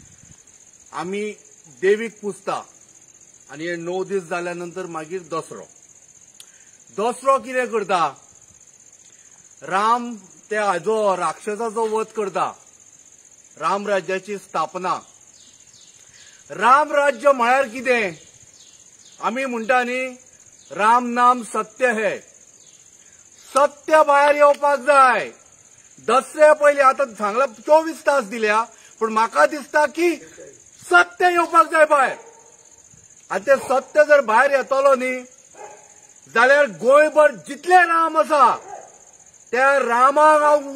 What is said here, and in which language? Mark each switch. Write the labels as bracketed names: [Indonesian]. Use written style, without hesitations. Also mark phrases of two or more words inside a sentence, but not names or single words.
[Konkani] आमी देवीक पुजता आनी हे 9 दीस जाल्या नंतर मागीर दसरो कितें करता राम ते हाजो राक्षसाचो वध करता राम राज्याची स्थापना राम राज्य म्हळ्यार कितें आमी म्हणटा न्ही [Hindi] राम नाम सत्य है [Konkani] सत्य भायर येवपाक जाय दसऱ्या पयलीं आतां सांगला 24 तास दिल्या पूण म्हाका दिसता की सत्य येवपाक जाय भायर आनी तें सत्य जर भायर येतलो न्ही जाल्यार गोंयभर जितले राम आसा त्या रामाक हांव